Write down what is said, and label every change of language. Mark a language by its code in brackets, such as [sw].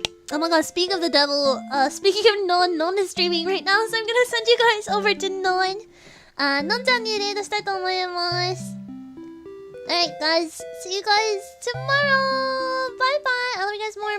[en] Oh my god, speak of the devil, speaking of Non is streaming right now, so I'm gonna send you guys over to Non. [ja] Non-chanにレイドしたいと思います。 [en] Alright guys, see you guys tomorrow! Bye bye! I love you guys more!